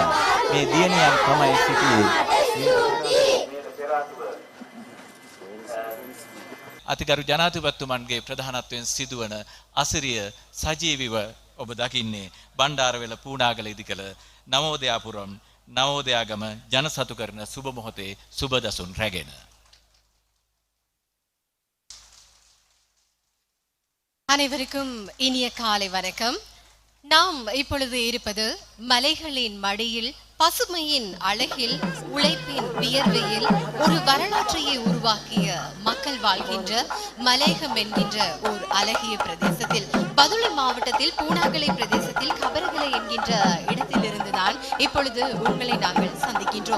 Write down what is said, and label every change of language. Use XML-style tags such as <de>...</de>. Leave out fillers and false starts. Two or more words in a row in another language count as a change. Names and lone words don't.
<si>මේ දියණියන් තමයි සිටියේ අතිගරු ජනාධිපතිතුමන්ගේ ප්‍රධානත්වයෙන් සිදුවන අසිරිය සජීවීව ඔබ දකින්නේ බණ්ඩාරවෙල පූණාගල ඉදිකල නවෝදයාපුරම් නවෝදයාගම ජනසතු කරන සුබ මොහොතේ සුබ දසුන් රැගෙන.</si> <ta>அனைவருக்கும் இனிய காலை வணக்கம். நாம் இப்பொழுது இருப்பது மலைகளின் மடியில், பசுமையின் அழகில், உழைப்பின் வியர்வையில் ஒரு வரலாற்றையே உருவாக்கிய மக்கள் வாழ்கின்ற மலையகம் என்கின்ற ஓர் அழகிய பிரதேசத்தில், பதுளை மாவட்டத்தில் பூனாகலை பிரதேசத்தில் கபரகலை என்கின்ற இடத்திலிருந்துதான் இப்பொழுது உங்களை நாங்கள் சந்திக்கின்றோம்.</ta>